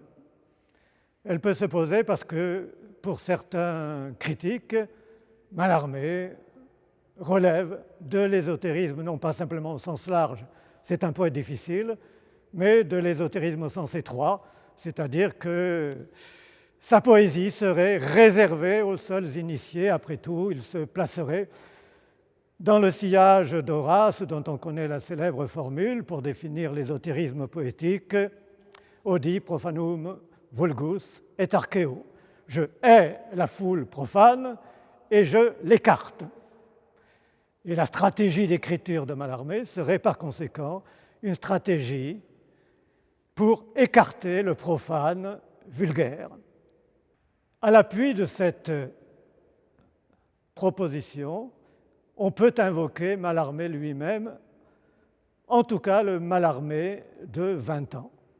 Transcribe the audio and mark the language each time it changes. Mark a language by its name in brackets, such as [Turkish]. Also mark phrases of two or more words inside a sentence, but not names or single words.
[French] Elle peut se poser parce que, pour certains critiques, Mallarmé relève de l'ésotérisme, non pas simplement au sens large, c'est un poète difficile, mais de l'ésotérisme au sens étroit, c'est-à-dire que sa poésie serait réservée aux seuls initiés. Après tout, il se placerait dans le sillage d'Horace, dont on connaît la célèbre formule pour définir l'ésotérisme poétique, [Latin] Odi profanum vulgus et archeo. [French] Je hais la foule profane et je l'écarte. Et la stratégie d'écriture de Mallarmé serait par conséquent une stratégie pour écarter le profane vulgaire. À l'appui de cette proposition, on peut invoquer Mallarmé lui-même, en tout cas le Mallarmé de 20 ans.